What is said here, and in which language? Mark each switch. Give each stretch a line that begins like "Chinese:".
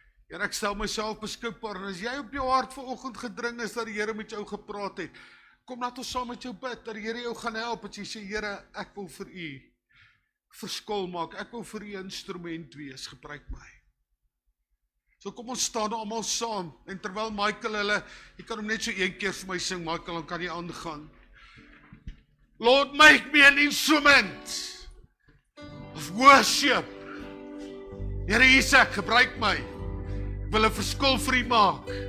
Afrikaans: Here, ek stel myself beskikbaar, en as jy op jou hart vanoggend gedring is, dat die Here met jou gepraat het, kom laat ons saam met jou bid, dat die Here jou gaan help, en jy sê, Here, ek wil vir U verskil maak, ek wil vir U instrument wees, gebruik my. So kom ons staan almal saam, en terwyl Michael hulle, jy kan hom net so een keer vir my sing, Michael, dan kan jy aangaan.
English: Lord, make me an instrument of worship.
Afrikaans: Here Isak, gebruik my. Ek wil 'n verskil vir U maak.